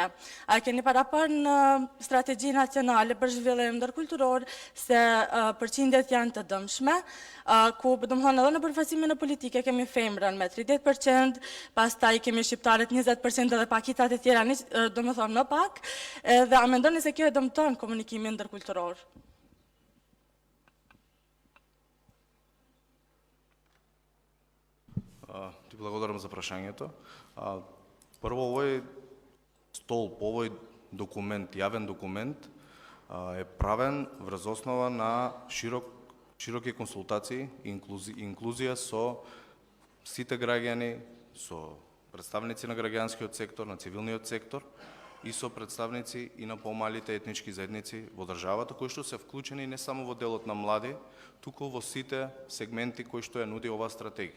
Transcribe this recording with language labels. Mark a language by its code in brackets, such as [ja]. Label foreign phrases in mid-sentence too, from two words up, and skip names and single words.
[sq] A keni parapar në strategji nacionale për zhvillim ndërkulturor se përqindjet janë të dëmshme, ku domethënë edhe në përfaqësimin e politike kemi femrën me 30%, pastaj kemi shqiptarët 20% dhe pakitat e tjera domethënë më pak, dhe a mendoni se kjo e dëmton komunikimin ndërkulturor? [mk] Ти благодарам за прашањето. Прво, овој столб, овој документ, јавен документ, е правен врз основа на широки консултации и инклузија со сите граѓани, со представници на граѓанскиот сектор, на цивилниот сектор и со представници и на помалите етнички заедници во државата, кои што се вклучени не само во делот на млади, туку во сите сегменти кои што ја нуди оваа стратегија.